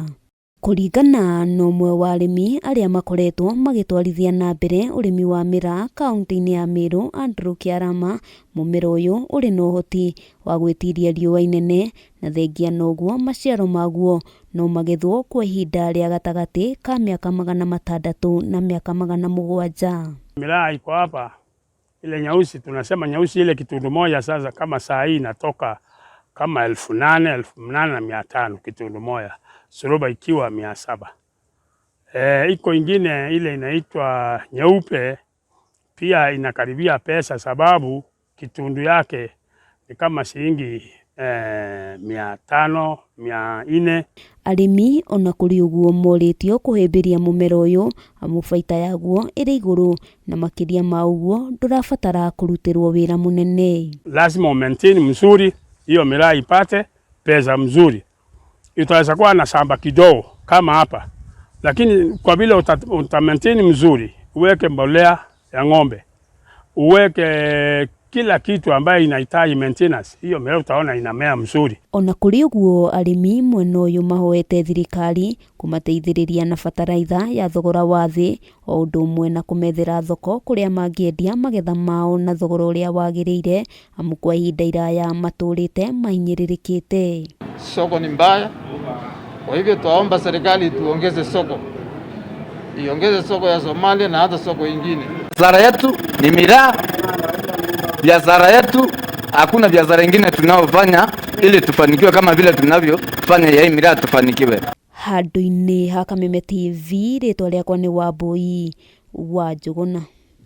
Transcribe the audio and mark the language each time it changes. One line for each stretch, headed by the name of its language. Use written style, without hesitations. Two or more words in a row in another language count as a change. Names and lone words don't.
Kikuyu: Kũringana na ũmwe wa arĩmi arĩa makoretwo magĩtwarithia na mbere ũrĩmi wa mĩraa kaunti-inĩ ya Meru, Andrew Kĩarama, mũmera ũyũ ũrĩ na ũhoti wa gwĩtiria riũa inene na thengia noguo maciaro maguo no magethwo kwa ihinda rĩa gatagatĩ ka mĩaka 600 na mĩaka 700.
Swahili: Miraa iko hapa, ile nyeusi tunasema nyeusi, ile kitundu moja sasa kama saa hii inatoka kama 8,000, 8,500 kitundu moja, suruba ikiwa 700. Iko ingine ile inaitwa nyeupe pia inakaribia pesa, sababu kitundu yake ni kama shilingi 500, 400.
Kikuyu: Arĩmi ona kũrĩ ũguo morĩtio kũhĩmbĩria mũmera ũyũ amu baita yaguo ĩrĩ igũrũ na makĩria ma ũguo ndũrabatara kũrutĩrwo wĩra mũnene.
Swahili: Lazima maintain mzuri hiyo miraa ipate pesa mzuri. Itaweza kuwa na shamba kidogo kama hapa, lakini kwa vile uta maintain mzuri, uweke mbolea ya ng'ombe, uweke kila kitu ambaye inahitaji maintenance, hiyo miraa utaona inamea mzuri.
Kikuyu: Ona kũrĩ ũguo arĩmi mwena ũyũ mahoete thirikari kũmateithĩrĩria na bataraitha ya thogora wa thĩ, o ũndũ ũmwe na kũmethera thoko kũrĩa mangĩendia magetha mao na thogora ũrĩa wagĩrĩire, amu kwa ihinda iraya matũrĩte mahinyĩrĩrĩkĩte.
Swahili: Soko ni mbaya, kwa hivyo tuwaomba serikali tuongeze soko, iongeze soko ya Somalia na hata soko ingine. Biashara yetu ni miraa, biashara yetu hakuna biashara ingine tunaofanya ili tufanikiwe kama vile tunavyofanya ya miraa tufanikiwe.
Kikuyu: Handũ-inĩ ha Kameme TV, rĩtwa rĩakwa nĩ Wambui wa Njũgũna.